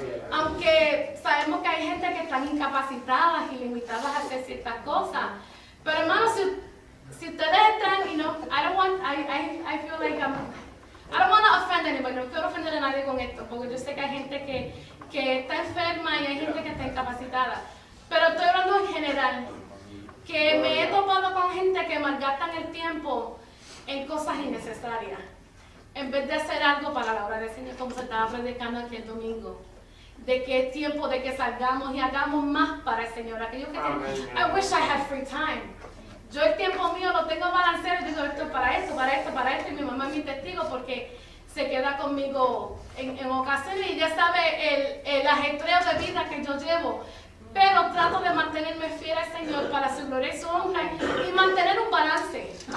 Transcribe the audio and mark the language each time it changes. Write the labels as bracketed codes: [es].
[es] Aunque sabemos que hay gente que están incapacitadas y limitadas a hacer ciertas cosas, pero hermanos, si ustedes están, [en] I feel like I don't want to offend anybody, [es] no quiero ofender a nadie con esto, porque yo sé que hay gente que está enferma y hay gente que está incapacitada, pero estoy hablando en general. Que me he topado con gente que malgastan el tiempo en cosas innecesarias, en vez de hacer algo para la obra del Señor, como se estaba predicando aquí el domingo. de que es tiempo de que salgamos y hagamos más para el Señor. Aquellos que tienen, [en] I wish I had free time. [es] Yo el tiempo mío lo tengo balanceado y digo esto para esto, para esto, para esto, y mi mamá es mi testigo porque se queda conmigo en ocasiones y ya sabe el ajetreo de vida que yo llevo. Pero trato de mantenerme fiel al Señor para su gloria y su honra y mantener un balance.